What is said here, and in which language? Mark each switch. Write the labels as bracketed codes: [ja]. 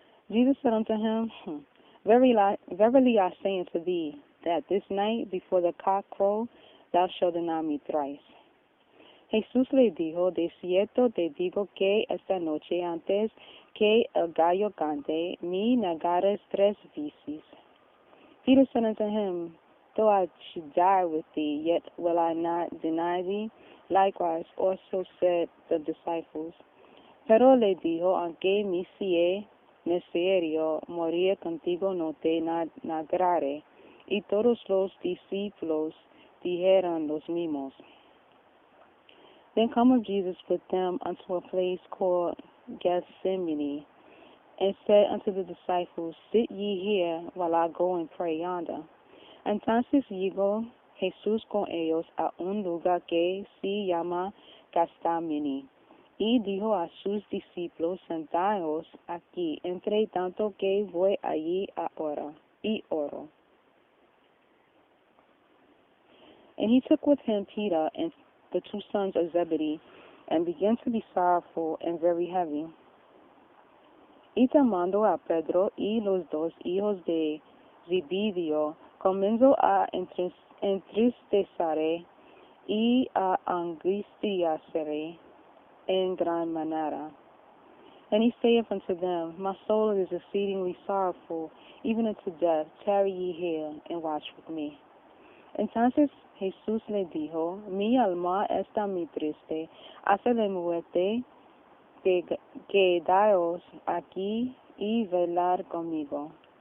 [en] Jesus said unto him, Verily I say unto thee, that this night before the cock crow, thou shalt deny me thrice. [es] Jesús le dijo, De cierto te digo que esta noche antes que el gallo cante, me negarás 3 veces. [en] Peter said unto him, Though I should die with thee, yet will I not deny thee. Likewise also said the disciples. [es] Pero le dijo, Aunque me sea necesario morir contigo, no te negaré. Y todos los discípulos dijeron los mismos. [en] Then cometh Jesus with them unto a place called Gethsemane, and said unto the disciples, Sit ye here, while I go and pray yonder. [es] Entonces llegó Jesús con ellos a un lugar que se llama Gethsemane, y dijo a sus discípulos, Sentaos aquí, entre tanto que voy allí ahora, y oro. [en] And he took with him Peter and the 2 sons of Zebedee, and began to be sorrowful and very heavy. [es] Y tomando a Pedro y los 2 hijos de Zebedeo, comenzó a entristecer y a angustiarse en gran manera. [en] And he saith unto them, My soul is exceedingly sorrowful, even unto death. Tarry ye here, and watch with me. [es] Entonces Jesús le dijo, Mi alma está muy triste, hasta la muerte, quedaos aquí y velar conmigo.